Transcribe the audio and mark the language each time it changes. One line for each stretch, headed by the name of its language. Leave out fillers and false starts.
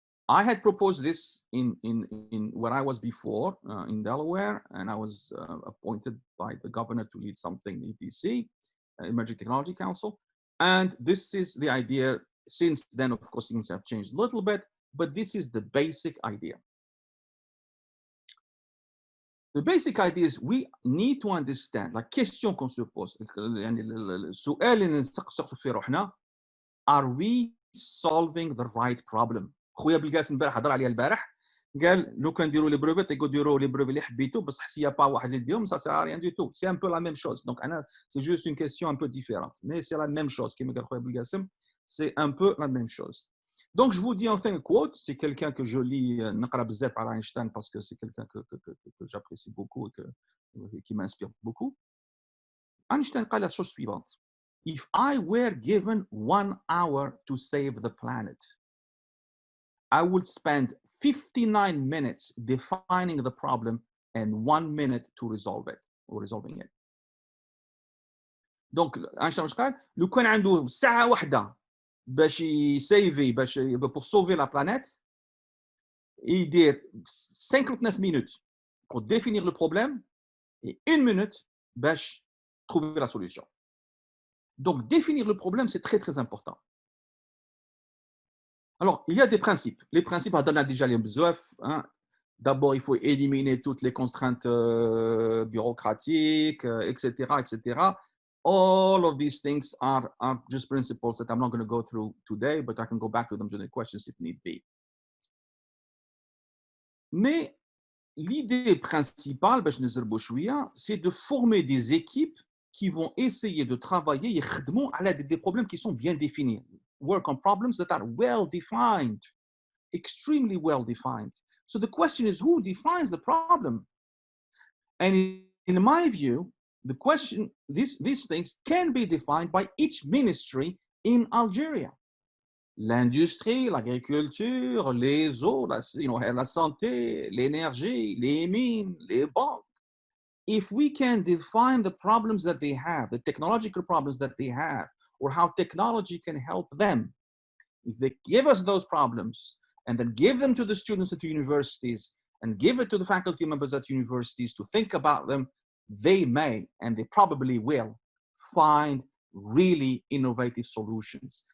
English: I had proposed this in where I was before in Delaware, and I was appointed by the governor to lead something, ETC, Emerging Technology Council. And this is the idea. Since then, of course, things have changed a little bit, but this is the basic idea. The basic idea is we need to understand,
French: la question qu'on se pose,
Arabic: السؤال اللي نسقسوا فيه روحنا,
English: are we solving the right problem?
Arabic: خويا بالقاسم البارح هضر عليها البارح, قال لو كان نديروا لي بروفيت يقول ديروا لي بروفيت اللي حبيتو, بصح سي با واحد اللي يديرهم
French: ça sert à rien du tout. C'est un peu la même chose. Donc انا c'est juste une question un peu différente, mais c'est la même chose.
Arabic: كما قال خويا بالقاسم,
French: c'est un peu la même chose. Donc, je vous dis enfin un quote, c'est quelqu'un que je lis,
Arabic: نقرا بزاف على
French: Einstein parce que c'est quelqu'un que j'apprécie beaucoup et qui m'inspire beaucoup.
English: Einstein قال
French: la chose suivante:
English: If I were given 1 hour to save the planet, I would spend 59 minutes defining the problem and 1 minute to resolve it or resolving it.
Arabic: دونك اينشتاين واش قال لو كان عنده ساعه واحده باش يسيفي باش
French: pour sauver la planète
Arabic: يدير
French: 59 minutes pour définir le problème et 1 minute
Arabic: باش
French: trouver la solution. Donc définir le problème c'est très très important. Alors il y a des principes. Les principes
Arabic: هضرنا
French: déjà
Arabic: عليهم بزاف.
French: D'abord il faut éliminer toutes les contraintes bureaucratiques, etc., etc.
English: All of these things are just principles that I'm not going to go through today, but I can go back to them during the questions if need be.
French: Mais l'idée principale, c'est de former des équipes qui vont essayer de travailler à des problèmes qui sont bien définis.
English: Work on problems that are well defined, extremely well defined. So the question is, who defines the problem? And in my view, the question, these things can be defined by each ministry in Algeria. L'industrie, l'agriculture, les eaux, la santé, l'énergie, les mines, les banques. If we can define the problems that they have, the technological problems that they have, or how technology can help them, if they give us those problems and then give them to the students at the universities and give it to the faculty members at universities to think about them, they may, and they probably will, find really innovative solutions.